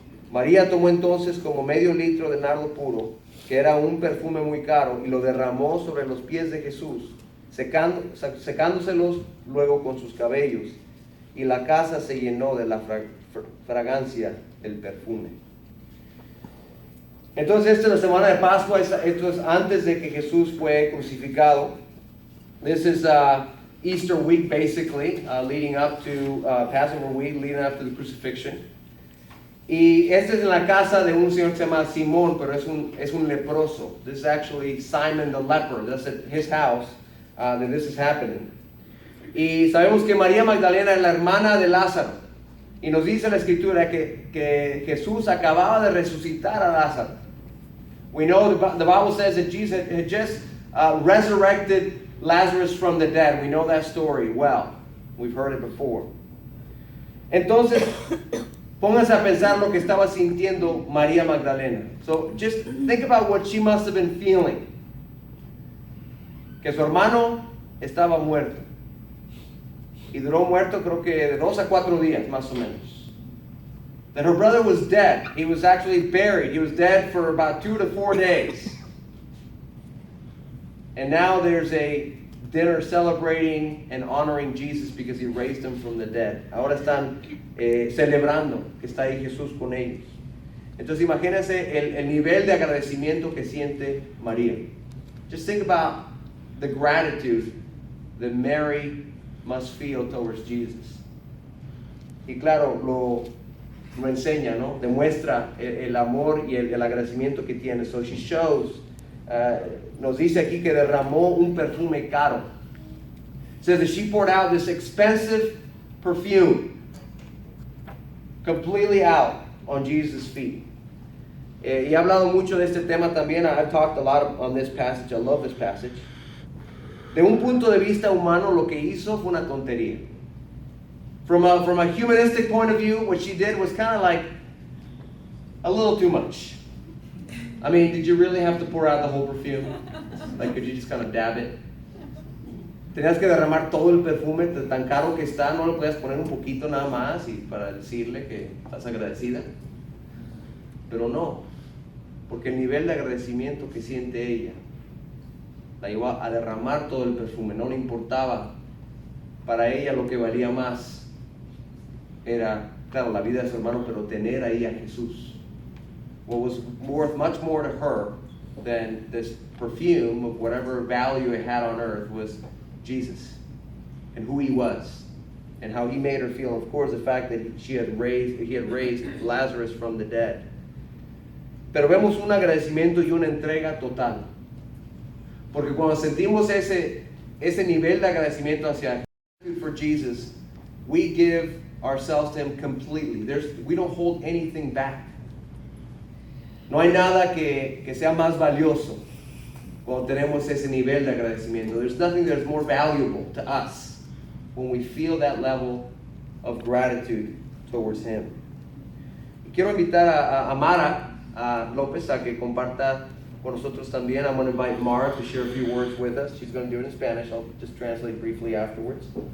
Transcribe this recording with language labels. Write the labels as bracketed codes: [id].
[es] María tomó entonces como medio litro de nardo puro, que era un perfume muy caro, y lo derramó sobre los pies de Jesús, secándoselos luego con sus cabellos, y la casa se llenó de la fragancia del perfume. Entonces esta es la semana de Pascua, esto es antes de que Jesús fue crucificado. [en] This is Easter week basically, leading up to Passover week, leading up to the crucifixion. [es] Y este es en la casa de un señor que se llama Simón, pero es un leproso. [en] This is actually Simon the leper. That's at his house that this is happening. [es] Y sabemos que María Magdalena es la hermana de Lázaro. Y nos dice la escritura que Jesús acababa de resucitar a Lázaro. [en] We know the Bible says that Jesus had just resurrected Lazarus from the dead. We know that story well. We've heard it before. [es] Entonces, pónganse a pensar lo que estaba sintiendo María Magdalena. [en] So just think about what she must have been feeling. [es] Que su hermano estaba muerto. Y duró muerto creo que de 2 a 4 días más o menos. [en] That her brother was dead. He was actually buried. He was dead for about 2 to 4 days. And now there's a dinner celebrating and honoring Jesus because he raised him from the dead. [es] Ahora están celebrando que está ahí Jesús con ellos. Entonces imagínense el nivel de agradecimiento que siente María. [en] Just think about the gratitude that Mary must feel towards Jesus. [es] Y claro, lo enseña, ¿no? Demuestra el amor y el agradecimiento que tiene. [en] So she shows, [es] nos dice aquí que derramó un perfume caro. [en] It says that she poured out this expensive perfume completely out on Jesus' feet. [es] Y he hablado mucho de este tema también. [en] I've talked a lot on this passage. I love this passage. [es] De un punto de vista humano, lo que hizo fue una tontería. [en] From a humanistic point of view, what she did was kind of like a little too much. I mean, did you really have to pour out the whole perfume? Like, could you just kind of dab it? [es] Tenías que derramar todo el perfume tan caro que está, no lo podías poner un poquito nada más y para decirle que estás agradecida. Pero no, porque el nivel de agradecimiento que siente ella la llevó a derramar todo el perfume. No le importaba. Para ella lo que valía más era, claro, la vida de su hermano, pero tener ahí a Jesús. [en] What was worth much more to her than this perfume of whatever value it had on earth was Jesus and who he was and how he made her feel. Of course, the fact that he had raised Lazarus from the dead. [es] Pero vemos un agradecimiento y una entrega total. Porque cuando sentimos ese nivel de agradecimiento hacia [en] for Jesus, we give ourselves to him completely. We don't hold anything back. [es] No hay nada que sea más valioso cuando tenemos ese nivel de agradecimiento. [en] There's nothing that's more valuable to us when we feel that level of gratitude towards him. [es] Y quiero invitar a Mara López a que comparta con nosotros también. [en] I'm going to invite Mara to share a few words with us. She's going to do it in Spanish. I'll just translate briefly afterwards.